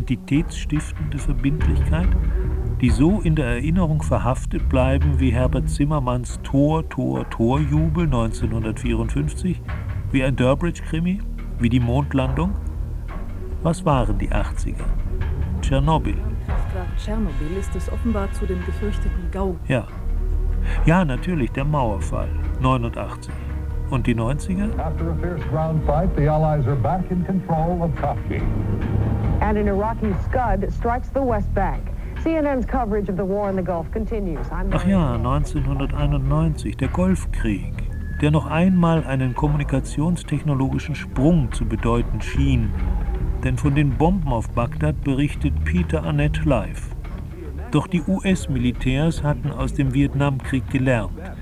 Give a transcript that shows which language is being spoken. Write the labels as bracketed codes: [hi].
[de] Identitätsstiftende Verbindlichkeit? Die so in der Erinnerung verhaftet bleiben wie Herbert Zimmermanns Tor-Tor-Tor-Jubel 1954? Wie ein Durbridge-Krimi? Wie die Mondlandung? Was waren die 80er? Tschernobyl. Tschernobyl ist es offenbar zu dem gefürchteten Gau. Ja. Ja, natürlich, der Mauerfall, 89. Und die 90er? [en] After a fierce ground fight, the Allies are back in control of Kafki. And an Iraqi Scud strikes the West Bank. CNN's coverage of the war in the Gulf continues. [de] Ach ja, 1991, der Golfkrieg, der noch einmal einen kommunikationstechnologischen Sprung zu bedeuten schien. Denn von den Bomben auf Bagdad berichtet Peter Annett live. Doch die US-Militärs hatten aus dem Vietnamkrieg gelernt.